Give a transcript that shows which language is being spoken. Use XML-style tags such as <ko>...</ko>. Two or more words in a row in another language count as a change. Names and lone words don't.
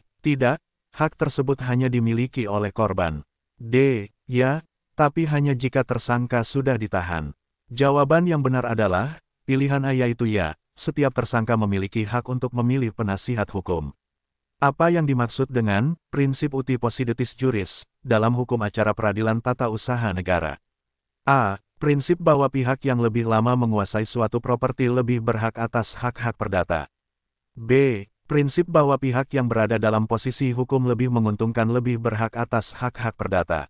<id>Tidak, hak tersebut hanya dimiliki oleh korban. D. Ya, tapi hanya jika tersangka sudah ditahan. Jawaban yang benar adalah pilihan A yaitu ya, setiap tersangka memiliki hak untuk memilih penasihat hukum. Apa yang dimaksud dengan prinsip</id> <la>uti possidetis juris</la> <id>dalam hukum acara peradilan tata usaha negara? A. Prinsip bahwa pihak yang lebih lama menguasai suatu properti lebih berhak atas hak-hak perdata. B. Prinsip bahwa pihak yang berada dalam posisi hukum lebih menguntungkan lebih berhak atas hak-hak perdata.</id>